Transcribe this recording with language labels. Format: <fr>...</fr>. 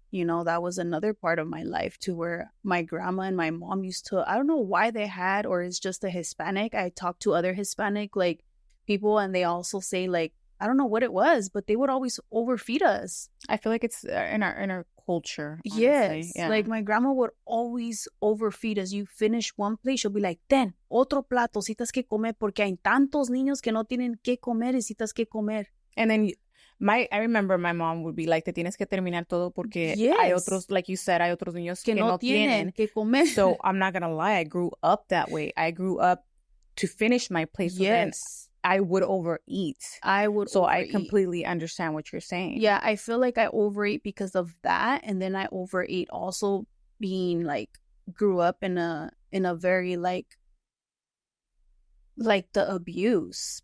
<en>You know, that was another part of my life too, where my grandma and my mom used to, I don't know why they had, or it's just a Hispanic. I talked to other Hispanic like people, and they also say like, I don't know what it was, but they would always overfeed us. I feel like it's in our culture. Honestly. Yes. Yeah. Like my grandma would always overfeed us. You finish one plate, she'll be like,</en> <es>ten, otro plato, citas que comer, porque hay tantos niños que no tienen que comer y citas que comer.</es> <en>And then I remember my mom would be like,</en> <es>te tienes que terminar todo porque</es> <en>Yes.</en> <es>hay otros,</es> <en>like you said,</en> <es>hay otros niños Que no tienen que comer.</es> <en>So I'm not going to lie. I grew up that way. I grew up to finish my plate. So Yes. I would overeat. So I completely understand what you're saying. Yeah, I feel like I overate because of that. And then I overate also being like, grew up in a very like the abuse.</en>